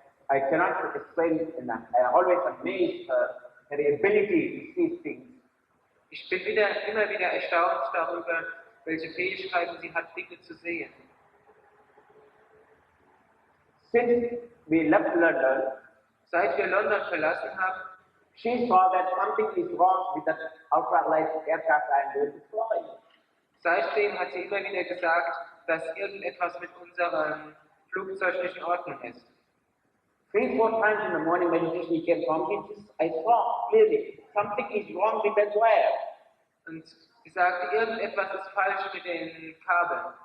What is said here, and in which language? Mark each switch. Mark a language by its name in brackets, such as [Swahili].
[English] I cannot explain enough. I always amazed her ability to see things. [German] Ich bin immer wieder erstaunt darüber, welche Fähigkeiten sie hat, Dinge zu sehen. [English] Since we left London, [German] seit wir London verlassen haben, [English] she saw that something is wrong with that ultralight aircraft I am going to fly. [German] Seitdem hat sie immer wieder gesagt, dass irgendetwas mit unserem Flugzeug nicht in Ordnung ist. [English] 3-4 times in the morning meditation he came from, I saw clearly something is wrong with that wire. [German] Und sie sagte, irgendetwas ist falsch mit den Kabeln.